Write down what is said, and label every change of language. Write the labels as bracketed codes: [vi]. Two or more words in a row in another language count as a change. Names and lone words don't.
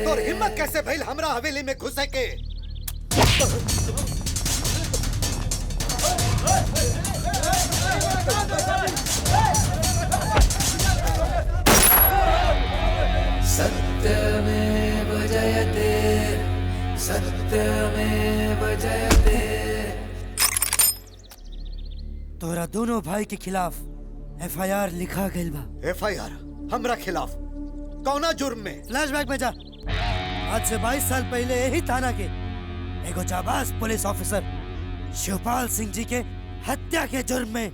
[bho] तोर हिम्मत कैसे भइल हमरा हवेली में घुसे के? [sa] सत्यमेव जयते, सत्यमेव जयते। [bho] तोरा दोनों भाई के खिलाफ एफआईआर लिखा गइल बा। एफआईआर हमरा खिलाफ? कौना जुर्म में? फ्लैशबैक में जा। आज से 22 साल पहले यही थाना के एगो जाबाज पुलिस ऑफिसर शिवपाल सिंह जी के हत्या के जुर्म में